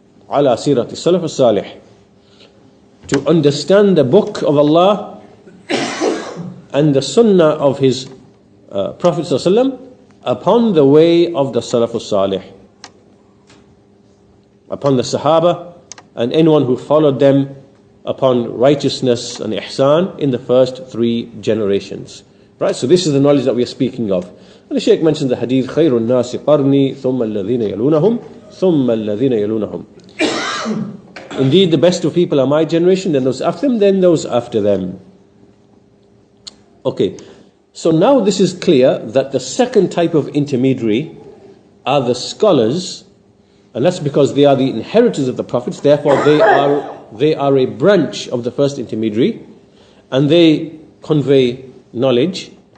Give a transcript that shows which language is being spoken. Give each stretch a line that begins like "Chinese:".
Arabic: على سيرة السلف الصالح,
English: to understand the book of Allah and the sunnah of his Prophet ﷺ upon the way of the Salaf al-Salih, upon the Sahaba and anyone who followed them upon righteousness and ihsan in the first 3 generations. Right, so this is the knowledge that we are speaking of. And the Shaykh mentions the hadith,
Arabic: خَيْرُ النَّاسِ قَرْنِي ثُمَّ الَّذِينَ يَلُونَهُمْ ثُمَّ الَّذِينَ يَلُونَهُمْ.
English: Indeed, the best of people are my generation, then those after them, then those after them. Okay, so now this is clear that the second type of intermediary are the scholars, and that's because they are the inheritors of the prophets, therefore they are a branch of the first intermediary, and they convey knowledge.